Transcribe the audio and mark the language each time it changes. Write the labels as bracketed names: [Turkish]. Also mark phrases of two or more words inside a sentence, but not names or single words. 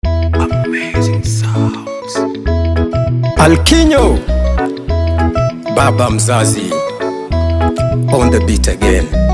[English] Amazing sounds. [Swahili] Alkinyo, baba mzazi, [English] on the beat again.